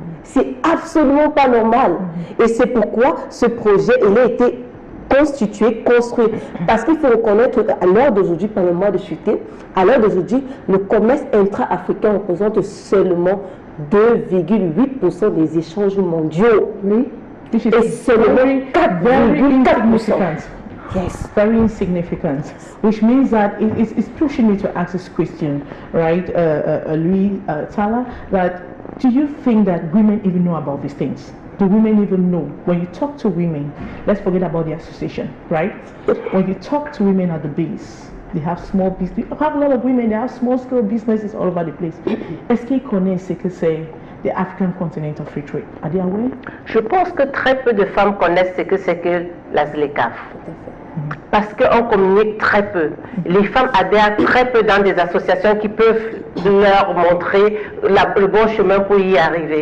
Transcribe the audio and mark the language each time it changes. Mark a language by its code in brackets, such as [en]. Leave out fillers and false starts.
[fr] C'est absolument pas normal. Et c'est pourquoi ce projet, il a été constitué, construit. Parce qu'il faut reconnaître qu'à l'heure d'aujourd'hui, par le mois de chuter, à l'heure d'aujourd'hui, le commerce intra-africain représente seulement 2,8% des échanges mondiaux. Et seulement 4,4%. [en] Yes, very insignificant, which means that it's pushing me to ask this question, right, Louis Tala, that do you think that women even know about these things? Do women even know? When you talk to women, let's forget about the association, right? When you talk to women at the base, they have small business, you have a lot of women, they have small scale businesses all over the place. [fr] Est-ce qu'ils connaissent ce que c'est the African Continental Free Trade? [en] Are they aware? [fr] Je pense que très peu de femmes connaissent ce que c'est que la ZLECAF. Parce qu'on communique très peu. Les femmes adhèrent très peu dans des associations qui peuvent leur montrer le bon chemin pour y arriver.